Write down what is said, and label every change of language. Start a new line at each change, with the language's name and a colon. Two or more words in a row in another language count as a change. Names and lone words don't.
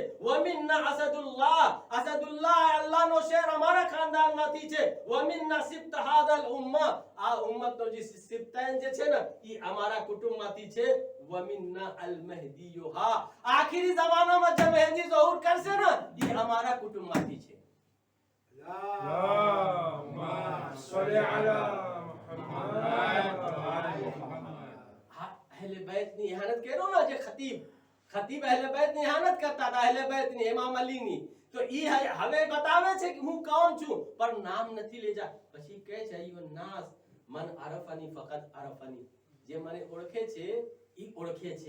Arabic: ومنا أسد الله، أسد الله
Gujarati: અલ્લાહનો શેર અમારા ખાનદાનમાંથી છે.
Arabic: ومنا سبط هذه الأمة,
Gujarati: આ ઉમ્મતનો જે સિબ્તૈન જે છે ને ઈ અમારા કુટુંબમાંથી છે.
Arabic: ومنا المهدي,
Gujarati: આખિરી જમાનામાં જે મહેદી ઝહૂર કરશે ને ઈ અમારા કુટુંબમાંથી છે.
Arabic: اللهم صل على محمد.
Gujarati: અહેલે બેતની ઇહાનત કર્યો ને, જે ખતીબ અહેલે બેતની ઇહાનત કરતા હતા, અહેલે બેતની, ઇમામ અલીની. તો ઈ હવે બતાવે છે કે હું કોણ છું, પણ નામ નથી લેજા. પછી કહે છે
Arabic: أيها الناس من عرفني فقد عرفني,
Gujarati: જે મને ઓળખે છે ઈ ઓળખે છે.